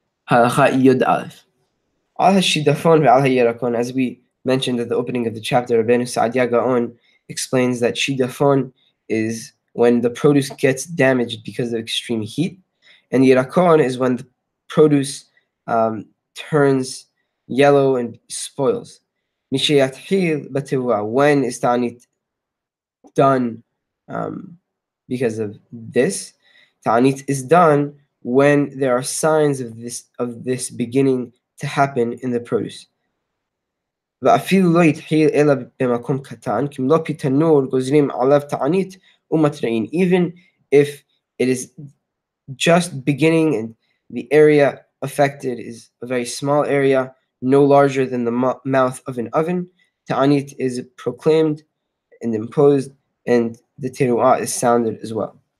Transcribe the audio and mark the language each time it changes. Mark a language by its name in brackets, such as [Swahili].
[Hebrew] Halacha Yod Aleph. Al HaShidafon ve'al HaYerakon, [English] as we mentioned at the opening of the chapter, Rabbeinu Saadia Gaon explains that Shidafon is when the produce gets damaged because of extreme heat, and Yerakon is when the produce turns yellow and spoils. [Hebrew] Mishayathil Batewa, [English] when is Ta'anit done because of this? Ta'anit is done when there are signs of this beginning to happen in the produce. [Hebrew] ואפילו לא יתחיל אלא במקום קטן, כמלוא תנור גוזרים עליו תענית ומתרעין. [English] Even if it is just beginning and the area affected is a very small area, no larger than the mouth of an oven, ta'anit is proclaimed and imposed, and the teru'ah is sounded as well.